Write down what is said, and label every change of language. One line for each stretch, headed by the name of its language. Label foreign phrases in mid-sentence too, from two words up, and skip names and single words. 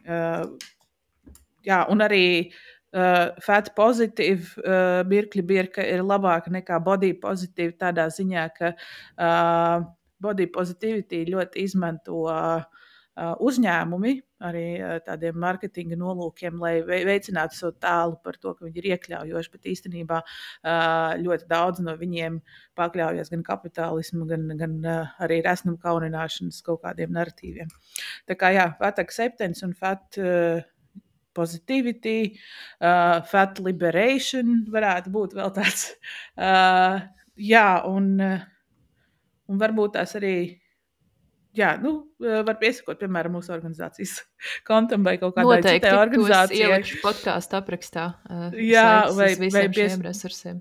Latvian: Jā, un arī fat pozitīva mirkļa birka ir labāka nekā body pozitīva tādā ziņā, ka
English: body positivity
Latvian: ļoti izmanto uzņēmumi arī tādiem marketinga nolūkiem, lai veicinātu savu tēlu par to, ka viņi ir iekļaujoši, bet īstenībā ļoti daudz no viņiem pakļaujas gan kapitālismu, gan arī resnuma kaunināšanas kaut kādiem narratīviem. Tā kā jā,
English: fat acceptance un fat positivity, fat liberation
Latvian: varētu būt vēl tāds. Jā, un varbūt tās arī var piesakot, piemēram, mūsu organizācijas kontam vai kaut kādai citai organizācijai. Noteikti, ielikšu podkāstu aprakstā. Jā, vai šiem resursiem.